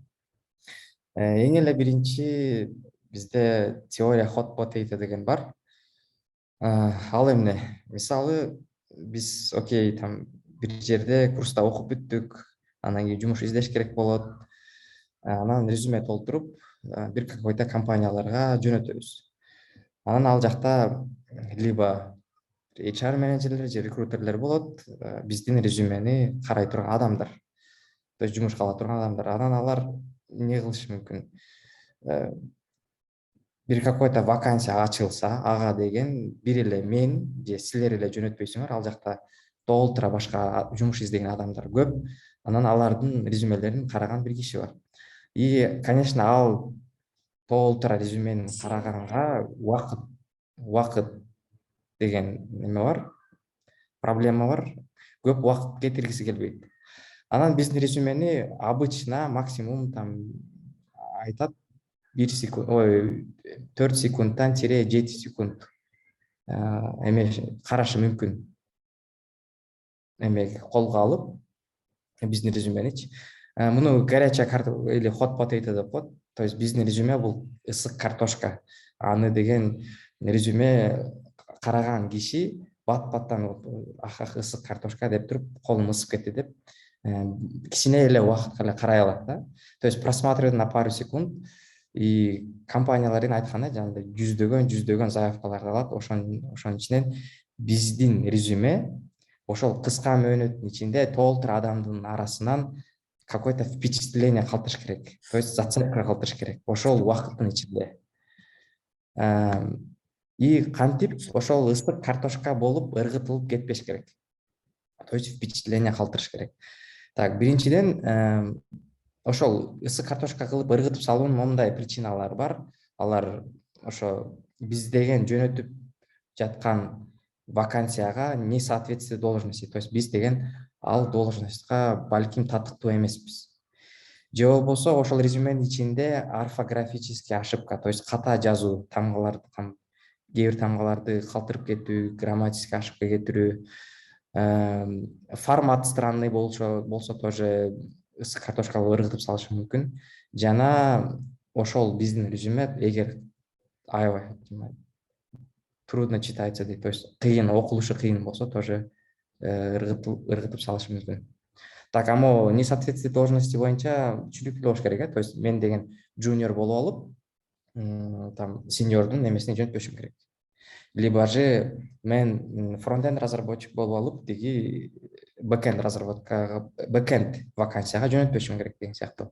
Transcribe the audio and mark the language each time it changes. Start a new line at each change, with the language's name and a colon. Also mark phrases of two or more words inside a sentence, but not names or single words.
Kyrgyz: Эң эле биринчи бизде теория
English: hot potato
Kyrgyz: деген бар. Ал эмне? Мисалы, биз окей, там бир жерде курста окуп бүттүк, анан кийин жумуш издеш керек болот. Анан резюме толтуруп, бир какой-то компанияларга жөнөтөбүз. Анан ал жакта либо HR менеджерлер же рекрутерлер болот, биздин резюмени карай турган адамдар.
Russian: То есть
Kyrgyz: жумушка ала турган адамдар. Анан алар эмне кылышы мүмкүн? Бир какой-то вакансия ачылса, ага деген бир эле мен же силер эле жөнөтпөйсүңөр, ал жакта толтура башка жумуш издеген адамдар көп. Анан алардын резюмелерин караган бир киши бар.
Russian: И, конечно,
Kyrgyz: ал толтура резюмени караганга убакыт деген неме бар, проблема бар. Көп убакыт кетиргиси келбейт. Анан биздин резюмени обычно максимум там айтат 1 секунд, 4 секундтан тире 7 секунд эме карашы мүмкүн. Эме колго алып биздин резюменичи. Муну
Russian: горячая картошка или
English: hot potato
Kyrgyz: деп коет.
Russian: То есть
Kyrgyz: биздин резюме бул ысык картошка. Аны деген резюме караган киши бат-баттан ахах ысык картошка деп туруп колун ысып кетти деп кичине эле убакытка эле карай алат да.
Russian: То есть просматривать на пару секунд.
Kyrgyz: И компаниялардын айтканы жанагындай жүздөгөн заявкаларды алат. Ошонун ичинен биздин резюме ошол кыска мөөнөттүн ичинде толтура адамдын арасынан
Russian: какое-то впечатление
Kyrgyz: калтырыш керек.
Russian: То есть зацепка
Kyrgyz: калтырыш керек. Ошол убакыттын ичинде. И кантип ошол ысык картошка болуп ыргытылып кетпеш керек.
Russian: То есть впечатление
Kyrgyz: калтырыш керек. Так, биринчиден ошол ысык картошка кылып ыргытып салуунун моундай причиналары бар. Алар ошо биз деген жөнөтүп жаткан вакансияга
Russian: не соответствует должности. То есть
Kyrgyz: биз деген ал должностька балким татыктуу эмеспиз. Же болбосо ошол резюменин ичинде
Russian: орфографический ошибка, то есть
Kyrgyz: ката жазуу, тамгаларды кээ бир тамгаларды калтырып кетүү,
Russian: грамматический ошибка
Kyrgyz: кетирүү,
Russian: формат странный
Kyrgyz: болсо тоже ысык картошка ыргытып салышы мүмкүн. Жана ошол биздин резюме эгер аябай
Russian: трудно читается
Kyrgyz: дейт,
Russian: то есть
Kyrgyz: кыйын, окулушу кыйын болсо тоже ыргытып салышы мүмкүн. Так, амо
Russian: несоответствие должности
Kyrgyz: боюнча түшүнүктүү болуш керек,
Russian: то есть
Kyrgyz: мен деген junior болуп алып, там сеньордун немесине жөнөтпөшүм керек. Либо же мен
Russian: фронтенд разработчик
Kyrgyz: болуп алып, тиги бэкенд вакансияга жөнөтпөшүм керек деген сыяктуу.